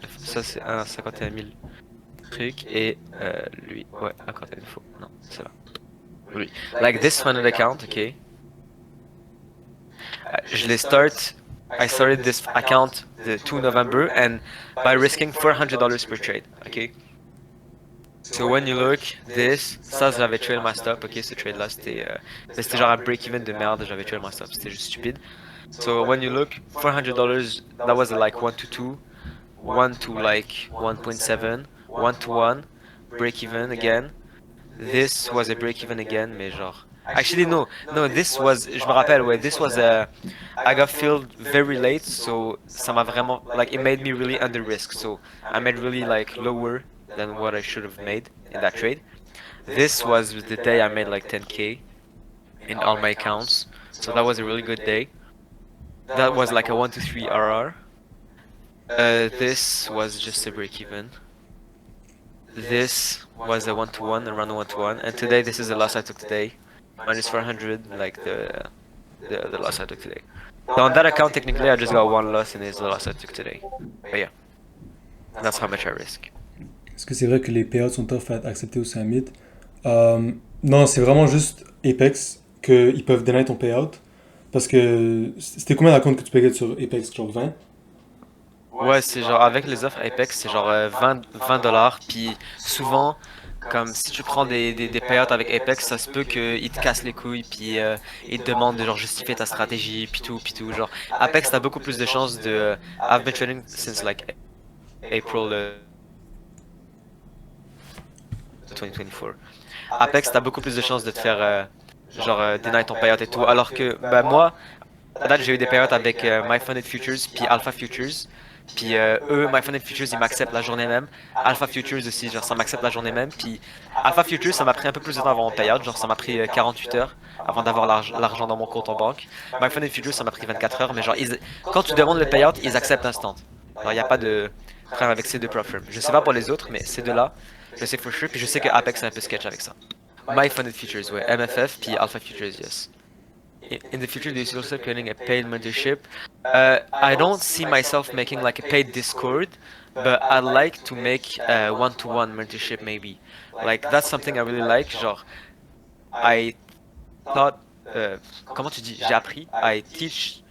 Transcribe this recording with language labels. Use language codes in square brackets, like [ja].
[fr] Ça c'est un 51 000 truc et lui. Ouais, account info. Non, c'est là. Lui. [en] Like this funded account, okay. [fr] Je l'ai [en] I started this account the 2 November and by risking $400 per trade, okay. So when you look, this, [fr] ça j'avais [en] trail my stop, [fr] ok, ce trade là c'était genre un break-even de merde, j'avais trail my stop, c'était juste stupide. [en] So when you look, $400, that was like 1 to 2, 1 to like 1.7, 1 to 1, break-even again. This was a break-even again, [fr] mais genre... [en] Actually no, this was, [fr] je me rappelle, ouais, [en] this was a... I got filled very late, [fr] so ça m'a vraiment, [en] like, it made me really under risk, so I made really like lower than what I should have made in that trade. This was the day I made like 10k in all my accounts, so that was a really good day. That was like a 1 to 3 RR. This was just a break even. This was a 1 to 1, around 1 to 1, and today this is the loss I took today. Minus 400, like the loss I took today. So on that account, technically, I just got one loss, and it's the loss I took today. But yeah, that's how much I risk. [fr] Est-ce que c'est vrai que les payouts sont tough à accepter au Summit? Non, c'est vraiment juste Apex qu'ils peuvent deny ton payout. Parce que c'était combien d'accounts que tu payais sur Apex? Genre 20? Ouais, c'est genre avec les offres Apex, c'est genre 20 dollars. Puis souvent, comme si tu prends des payouts avec Apex, ça se peut qu'ils te cassent les couilles, puis ils te demandent de genre justifier ta stratégie, puis tout. Genre, Apex, t'as beaucoup plus de chances de. [en] I've been trading since like April 2024. [fr] Apex, t'as beaucoup plus de chances de te faire genre deny ton payout et tout. Alors que bah, moi, à date, j'ai eu des payouts avec My Funded Futures puis Alpha Futures. Puis eux, My Funded Futures, ils m'acceptent la journée même. Alpha Futures aussi, genre ça m'accepte la journée même. Puis Alpha Futures, ça m'a pris un peu plus de temps avant mon payout. Genre ça m'a pris 48 heures avant d'avoir l'argent dans mon compte en banque. My Funded Futures, ça m'a pris 24 heures. Mais genre, quand tu demandes le payout, ils acceptent instant. Alors il n'y a pas de problème avec ces deux prop firms. Je sais pas pour les autres, mais ces deux-là, je sais for sure. Puis je sais que Apex est un peu sketch avec ça. My Funded Futures, ouais. MFF, puis Alpha Futures, yes. [en] In the future, do you see yourself creating a paid mentorship? I don't see myself making like a paid Discord, but I'd like to make a one-to-one mentorship maybe. Like that's something I really like. [fr] Genre, [en] I thought, [fr] comment tu dis? J'ai appris. [en] I teach